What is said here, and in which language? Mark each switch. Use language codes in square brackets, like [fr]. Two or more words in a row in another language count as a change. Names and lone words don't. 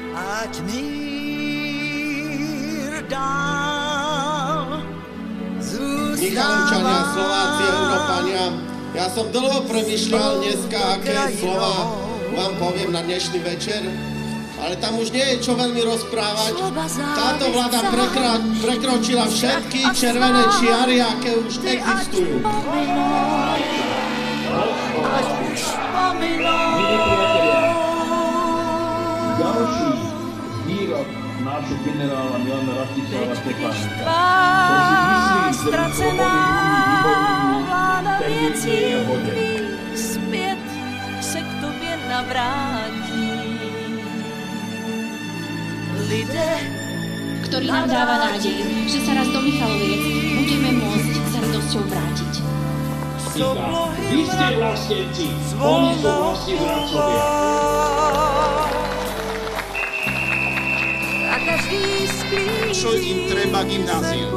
[cs] ať mír dál zůstává. [sk] Michalovčania, Slováci, Európania, ja som dlho premýšľal dneska, aké slova vám poviem na dnešný večer, ale tam už nie je čo veľmi rozprávať. Táto vláda prekročila všetky červené čiary, aké už existujú. Ďalší výrok nášho generála Milana Rastislava Štefánika. [cs] Ztracená vláda věcí zpět se k tobě navrátí. Lidé, [sk] ktorý nám dáva nádej, že sa raz do Michaloviec budeme môcť s radosťou vrátiť. Vy ste vlastenci, oni sú vlastne zradcovia. Čo im treba gymnázium?